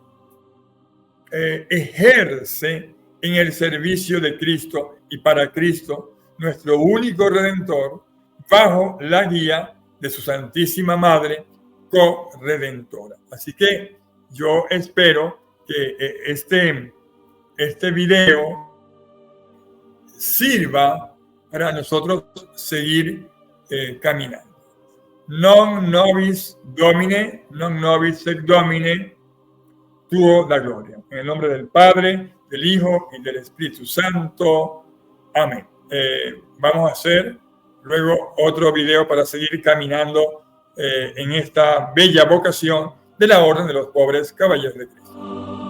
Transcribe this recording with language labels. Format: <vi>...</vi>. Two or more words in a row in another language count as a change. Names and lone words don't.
<es>ejerce en el servicio de Cristo y para Cristo, nuestro único Redentor, bajo la guía de su Santísima Madre corredentora. Así que yo espero que este video sirva para nosotros seguir caminando.</es> <la>Non nobis Domine, non nobis sed Domine, tuo da gloria.</la> <es>En el nombre del Padre, del Hijo y del Espíritu Santo. Amén. Vamos a hacer luego otro video para seguir caminando en esta bella vocación de la Orden de los Pobres Caballeros de Cristo.</es>